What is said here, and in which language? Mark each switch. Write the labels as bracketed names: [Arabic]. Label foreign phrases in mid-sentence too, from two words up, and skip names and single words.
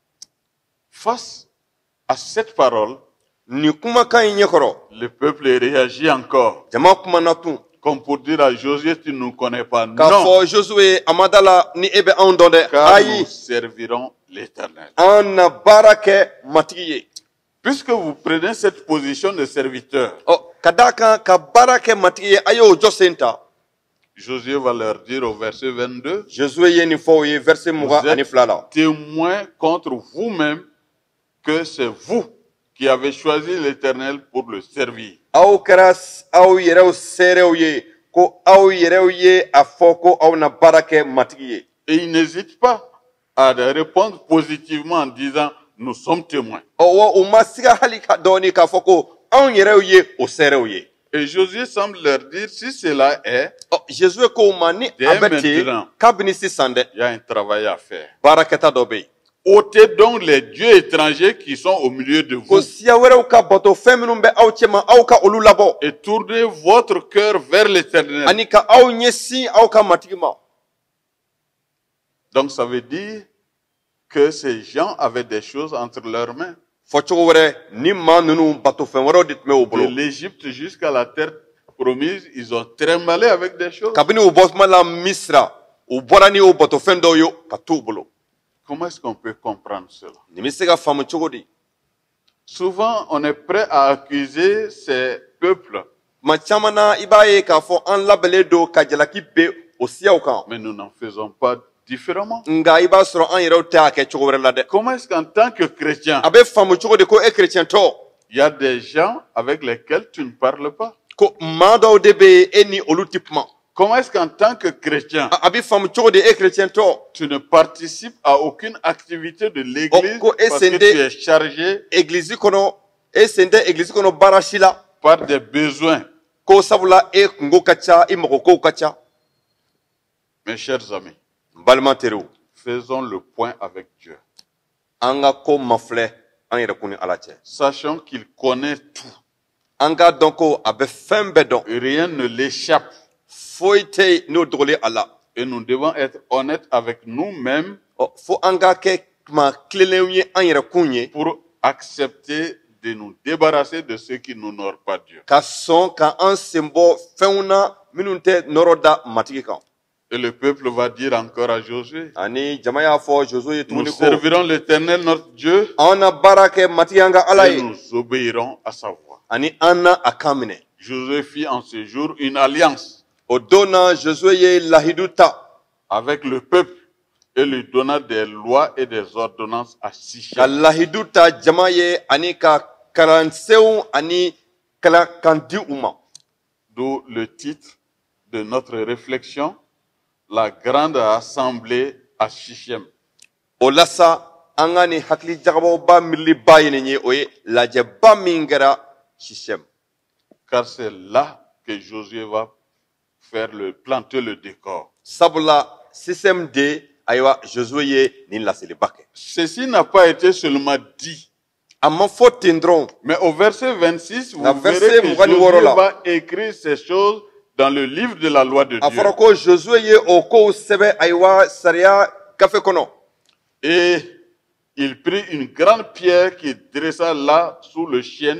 [French] Face à cette parole, [Bambara] Nin kumakan in ɲɛkɔrɔ, [French] le peuple réagit encore. [Bambara] jama kumana tun. [French] Comme pour dire à Josué, tu ne nous connais pas. [Bambara] K'a [French] Non, [Bambara] fɔ Josué a ma d'a la ni e bɛ anw dɔn dɛ. [French] car [Bambara] Ayi, [French] nous servirons l'Éternel. [Bambara] an na baara kɛ matigi ye. [French] Puisque vous prenez cette position de serviteur, [Bambara] Ka d'a kan ka baara kɛ matigi ye, a y'o jɔ sen ta. [French] Josué va leur dire au verset 22, [Bambara] Josué ye nin fɔ o ye verset [French] vous [Bambara] 22 la. [French] êtes témoins contre vous-même que c'est vous qui avez choisi l'Éternel pour le servir. [Bambara] Aw kɛra aw yɛrɛw seerew ye ko aw yɛrɛw ye a fɔ ko aw na baara kɛ matigi ye. [French] Et il n'hésite pas à répondre positivement en disant, nous sommes témoins. [Bambara] Wa u ma siga hali ka dɔɔni k'a fɔ ko anw yɛrɛw ye o seerew ye. [French] Et Josué semble leur dire, si cela est, [Bambara] Josué ko u ma ni a bɛ ten [French] maintenant, [Bambara] kabini sisan dɛ [French] il y a un travail à faire. [Bambara] baarakɛta dɔ bɛ yen. [French] Ôtez donc les dieux étrangers qui sont au milieu de [Bambara] Ko [French] vous [Bambara] siya wɛrɛw ka bato fɛn minnu bɛ aw cɛma aw ka olu labɔ. [French] et tournez votre cœur vers l'Éternel. [Bambara] Ani ka aw ɲɛsin aw ka matigi ma. [French] Donc ça veut dire que ces gens avaient des choses entre leurs mains. [Bambara] Fɔ cogo wɛrɛ ni maa ninnu bato fɛn wɛrɛw de tun bɛ u [French] De [Bambara] bolo. [French] l'Égypte jusqu'à la terre promise, ils ont trimballé avec des choses. [Bambara] Kabini u bɔ tuma la Misira u bɔra ni o bato fɛn dɔw ye ka t'u bolo. [French] Comment est-ce qu'on peut comprendre cela? [Bambara] Nin bɛ se ka faamu cogo di? [French] Souvent, on est prêt à accuser ces peuples, [Bambara] Tuma caman na i b'a ye k'a fɔ an labɛnlen don ka jalaki ben o siyaw kan. [French] mais nous n'en faisons pas différemment. [Bambara] Nka i b'a sɔrɔ an yɛrɛw tɛ a kɛ cogo wɛrɛ la dɛ. [French] Comment est-ce qu'en tant que chrétien, [Bambara] A bɛ faamu cogo di ko e chrétien tɔ? [French] il y a des gens avec lesquels tu ne parles pas? [Bambara] Ko maa dɔw de bɛ yen e ni olu tɛ kuma. [French] Comment est-ce qu'en tant que chrétien, [Bambara] A bɛ faamu cogo di e chrétien tɔ? [French] tu ne participes à aucune activité de l'église Oh, parce que tu es chargé [Bambara] Église kɔnɔ e sen tɛ église kɔnɔ baara si la. [French] par des besoins? [Bambara] Ko sabula e kungo ka ca i mago kow ka ca. [French] Mes chers amis, [Bambara] N balima teriw, [French] faisons le point avec Dieu. [Bambara] an ka ko ma filɛ an yɛrɛkun ni Ala cɛ. [French] Sachons qu'il connaît tout. [Bambara] An k'a dɔn ko a bɛ fɛn bɛɛ dɔn. [French] Rien ne l'échappe. [Bambara] Foyi tɛ yen n'o dogolen a la. [French] Et nous devons être honnêtes avec nous-mêmes [Bambara] Fo an ka kɛ tuma tilenenw ye an yɛrɛkun ye. [French] pour accepter de nous débarrasser de ceux qui n'honorent pas Dieu. [Bambara] Ka sɔn ka an sen bɔ fɛnw na minnu tɛ nɔrɔ da matigi kan. [French] Et le peuple va dire encore à Josué, [Bambara] Ani jama y'a fɔ Josué ye [French] nous [Bambara] tuguni ko [French] servirons l'Éternel notre Dieu [Bambara] an na baara kɛ matigi an ka Ala [French] et [Bambara] ye. [French] nous obéirons à sa voix. [Bambara] Ani an na a kan minɛ. [French] Josué fit en ce jour une alliance [Bambara] O don na Josué ye lahidu ta [French] avec le peuple et lui donna des lois et des ordonnances à [Bambara] ka [French] Sichem. [Bambara] lahidu ta jama ye ani ka kalansenw ani kala kan di u ma. [French] D'où le titre de notre réflexion, la grande assemblée à Sichem. [Bambara] O la sa an ka nin hakili jagabɔba miiriliba ye nin ye o ye lajɛba min kɛra Sichem. [French] Car c'est là que Josué va planter le décor. [Bambara] Sabula Sichem de ayiwa Josué ye nin laseliba kɛ. [French] Ceci n'a pas été seulement dit, [Bambara] A ma fɔ ten dɔrɔn [French] mais au verset 26, vous [Bambara] La [French] verrez [Bambara] verset [French] que [Bambara] mugan ni [French] Josué [Bambara] wɔɔrɔ la. [French] va écrire ces choses dans le livre de la loi de [Bambara] a [French] Dieu. [Bambara] fɔra ko Josué ye o kow sɛbɛ ayiwa sariya gafe kɔnɔ. [French] Et il prit une grande pierre qui dressa là sous le chêne